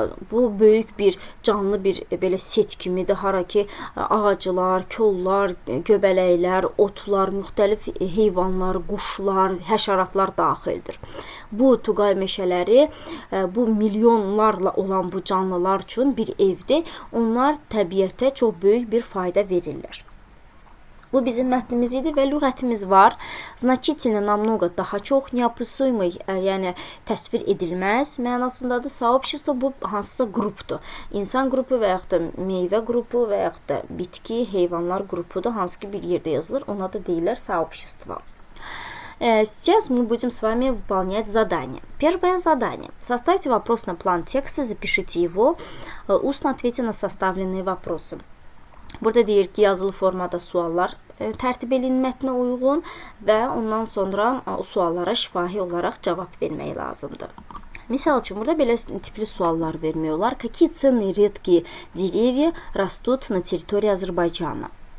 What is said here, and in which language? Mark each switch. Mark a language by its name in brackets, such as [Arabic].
[Azerbaijani] Bu böyük bir canlı bir belə set kimidir. Hara ki ağaclar, kollar, göbələklər, otlar, müxtəlif heyvanlar, quşlar, həşəratlar daxildir. Bu Tuqay meşələri bu milyonlarla olan bu canlılar üçün bir evdir. Onlar təbiətə çox böyük bir fayda verirlər. Bu bizim mətnimiz idi və lüğətimiz var. [Russian] Значительно намного [Azerbaijani] daha çox, неописуемый, yəni təsvir edilməz mənasındadır. Сообщество bu hansısa qrupdur. İnsan qrupu və yaxud da meyvə qrupu və yaxud da bitki, heyvanlar qrupudur. Hansı ki bir yerdə yazılır. Ona da deyirlər сообщество. [Russian] Сейчас мы будем с вами выполнять задание. Первое задание. Составьте вопросный план текста, запишите его, устно ответьте на составленные вопросы. [Azerbaijani] Burada deyir ki, yazılı formada suallar tərtib edin mətnə uyğun və ondan sonra o suallara şifahi olaraq cavab vermək lazımdır. Misal üçün, burada belə tipli suallar vermiyorlar. [Russian] Какие ценные редкие деревья растут на территории Азербайджана?